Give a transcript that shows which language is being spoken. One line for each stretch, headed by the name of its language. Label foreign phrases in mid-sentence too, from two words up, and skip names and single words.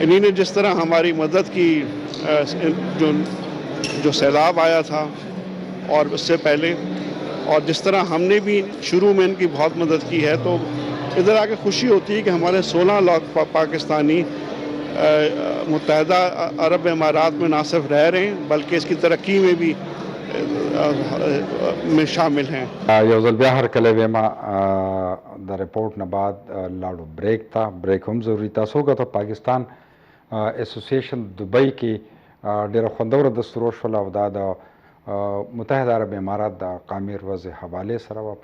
Urdu: انہی نے جس طرح ہماری مدد کی، جو سیلاب آیا تھا اور اس سے پہلے، اور جس طرح ہم نے بھی شروع میں ان کی بہت مدد کی ہے، تو ادھر آ کے خوشی ہوتی ہے کہ ہمارے 16 لاکھ پاکستانی متحدہ عرب امارات میں نہ صرف رہ رہے ہیں بلکہ اس کی ترقی میں بھی میں شامل ہیں.
Pashto: یو ځل بیا هر کله ویما د رپورټ نه بعد لاړو بریک ته، بریک هم ضروري. تاسو وګورئ پاکستان اسوسییشن دبئی کې ډېره خوندوره دستور شول او دا د متحده عرب امارات د قامیر وضع حوالې سره وه.